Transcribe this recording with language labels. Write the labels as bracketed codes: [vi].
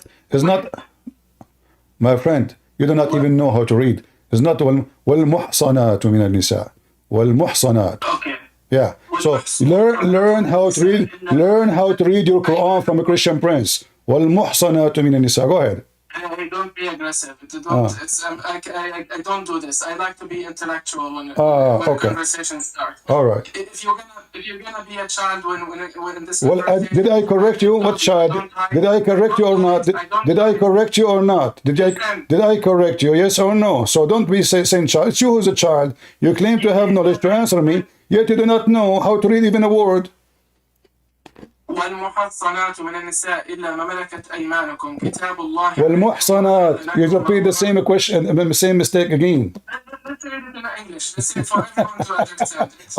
[en] It's not, my friend, you do not even know how to read. It's not [ar] وَالْمُحْصَنَاتُ مِنَ النِّسَاءِ وَالْمُحْصَنَات. [en] Okay. Yeah. So learn how to read your Quran from a Christian prince. [ar] وَالْمُحْصَنَاتُ مِنَ النِّسَاءِ. [en] Go ahead. Hey, don't be aggressive. I don't do this. I like to be intellectual when conversations start. All right. If you're gonna be a child when this... Well, did I correct you? What child? Did I correct you or not? Did I correct you or not? Did I correct you? Yes or no? So don't be saying child. It's you who's a child. You claim to have knowledge to answer me, yet you do not know how to read even a word. [ar] والمحصنات من النساء إلا ما ملكت أيمانكم كتاب الله. والمحصنات. [en] You repeat the same question, the same mistake again. Let's read it in English. Let's see for everyone to understand it.